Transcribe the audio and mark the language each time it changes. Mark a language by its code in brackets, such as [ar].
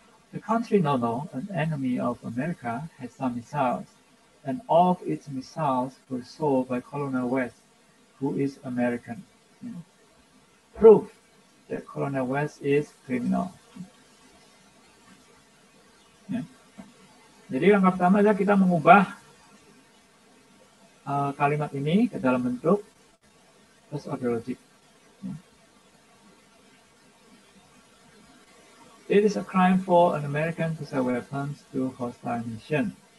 [en] The country Nono, an enemy of America, has some missiles, and all of its missiles were sold by Colonel West, who is American. Proof that Colonel West is criminal. [id] Ya. Jadi langkah pertama adalah kita mengubah kalimat ini ke dalam bentuk first order logic. [en] It is a crime for an American to sell weapons to hostile nation.